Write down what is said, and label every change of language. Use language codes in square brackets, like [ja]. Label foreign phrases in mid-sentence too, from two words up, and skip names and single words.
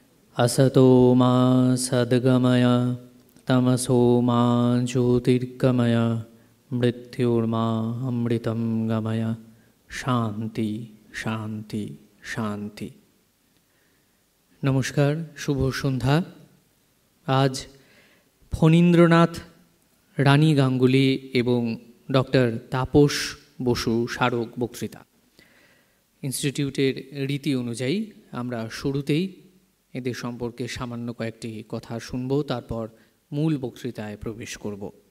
[sa] असतो मा सद्गमय तमसो मा ज्योतिर्गमय मृत्युर्मा अमृतं गमय शांति शांति शांति। [hi] नमस्कार, शुभ सन्ध्या। [bn] आज ফণীন্দ্রনাথ, রানী গাঙ্গুলি এবং ডক্টর তাপস বসু স্মারক বক্তৃতা। ইনস্টিটিউটের রীতি অনুযায়ী আমরা শুরুতেই এদের সম্পর্কে সামান্য কয়েকটি কথা শুনব, তারপর মূল বক্তৃতায় প্রবেশ করব।